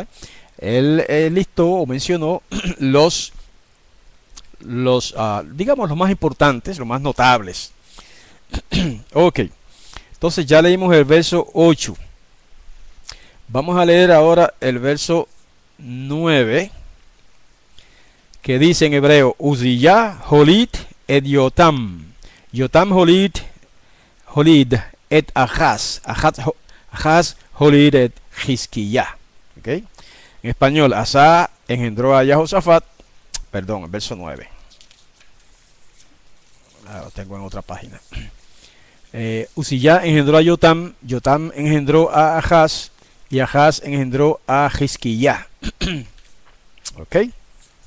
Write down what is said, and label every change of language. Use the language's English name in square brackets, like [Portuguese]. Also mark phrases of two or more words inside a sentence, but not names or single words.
[Spanish] Él listó o mencionó digamos, los más importantes, los más notables. Ok, entonces ya leímos el verso 8. Vamos a leer ahora el verso 9, que dice en hebreo: [Hebrew] עוזיה הוליד את יותם. יותם הוליד את אחז. אחז הוליד את חזקיה. [Spanish] Okay. En español, Asa engendró a Jehosafat. Perdón, el verso 9. Lo tengo en otra página. Uziyá engendró a Yotam, Yotam engendró a Ahaz, y Ahaz engendró a Hizquiyá.